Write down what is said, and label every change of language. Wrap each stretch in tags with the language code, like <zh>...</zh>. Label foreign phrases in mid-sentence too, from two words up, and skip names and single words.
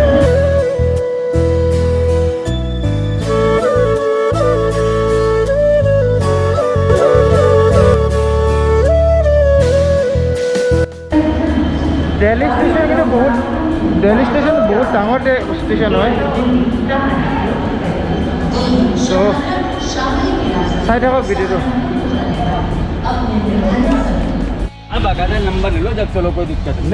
<as>দিল্লী ষ্টেচন কিন্তু দিল্লী ষ্টেচন বহুত ডাঙৰ ষ্টেচন হয় তো চাই থাকক ভিডিঅ'টো</as> <hi>बाकायदा नंबर ले लो जब चलो कोई दिक्कत नहीं</hi>